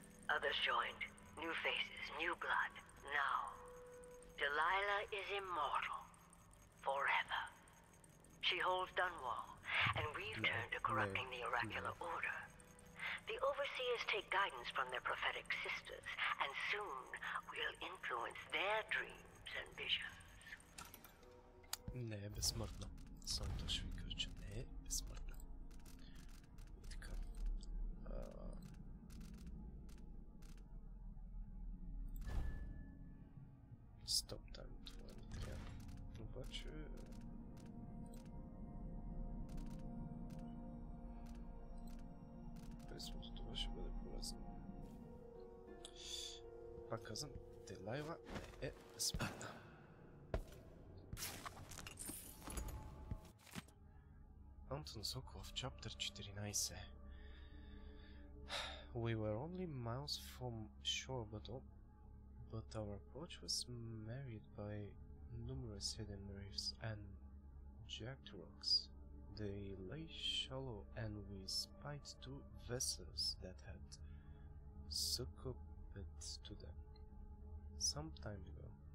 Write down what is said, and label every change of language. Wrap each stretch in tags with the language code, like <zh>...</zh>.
<en>Others joined. New faces, new blood. Now, Delilah is immortal. Forever. She holds Dunwall, and we've turned to corrupting the oracular order. The Overseers take guidance from their prophetic sisters, and soon we'll influence their dreams and visions.</en> <bg>Не е безсмъртна. Само то ще ви кажа, че не е безсмъртна. И така. Стоп тайм, това не трябва. Обаче... Пресвото това ще бъде полезно. Пак казвам, Делайла не е безсмъртна.</bg> <en>Антон Соколов, chapter 14. We were only miles from shore, but our approach was marred by numerous hidden reefs and jagged rocks. They lay shallow, and we spied 2 vessels that had succumbed to them some time ago.</en>